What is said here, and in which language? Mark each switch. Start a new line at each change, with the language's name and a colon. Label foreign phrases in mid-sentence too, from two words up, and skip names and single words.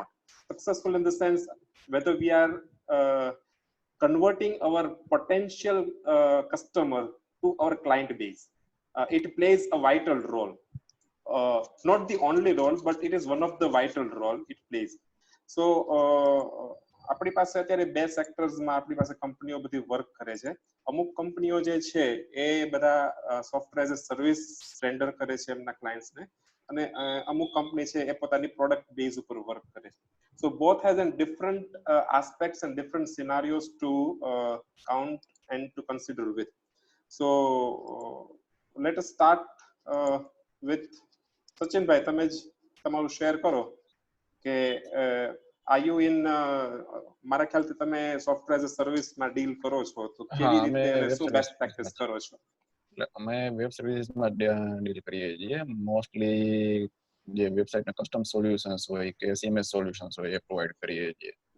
English: Successful in the sense whether we are converting our potential customer to our client base. It plays a vital role. Not the only role, but it is one of the vital role it plays.
Gujarati: So આપણી પાસે અત્યારે બે સેક્ટર્સમાં આપણી પાસે કંપનીઓ બધી વર્ક કરે છે. અમુક કંપનીઓ જે છે એ બધા
English: software as a service
Gujarati: રેન્ડર કરે છે એમના ક્લાયન્ટ્સને, અને અમુક કંપની છે એ પોતાની પ્રોડક્ટ બેઝ ઉપર વર્ક કરે છે.
English: So both has a different aspects and different scenarios to count and to consider with. So let us start with Sachin bhai,
Gujarati: તમે જ તમારું શેર કરો કે
English: are you in
Gujarati: મારા ખ્યાલથી તમે
English: software as a serviceમાં
Gujarati: ડીલ કરો છો, તો કેવી રીતે અને શું
English: best practice
Gujarati: કરો છો? અમે
English: web servicesમાં
Gujarati: ડીલ કરીએ છીએ. મોસ્ટલી જે વેબસાઇટના
English: custom solutions
Gujarati: હોય કે
English: CMS solutions
Gujarati: હોય એ પ્રોવાઈડ કરીએ છીએ.